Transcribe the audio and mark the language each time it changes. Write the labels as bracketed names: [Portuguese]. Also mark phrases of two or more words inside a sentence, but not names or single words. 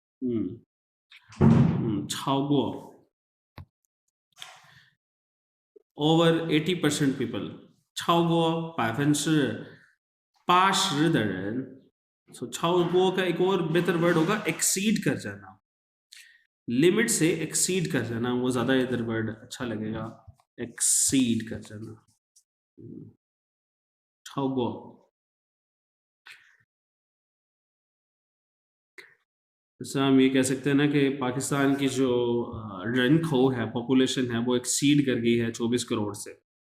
[Chinese] 超过 [English] over 80% people [Chinese] 超过80%的人 [Hindi] so 超过 का एक और बेहतर वर्ड होगा exceed कर जाना लिमिट से exceed कर जाना वो ज़्यादा इधर वर्ड अच्छा लगेगा exceed कर जाना 超过 जैसे हम ये कह सकते हैं ना कि पाकिस्तान की जो रनखो है पॉपुलेशन है वो एक्सीड कर गई है 24 करोड़ से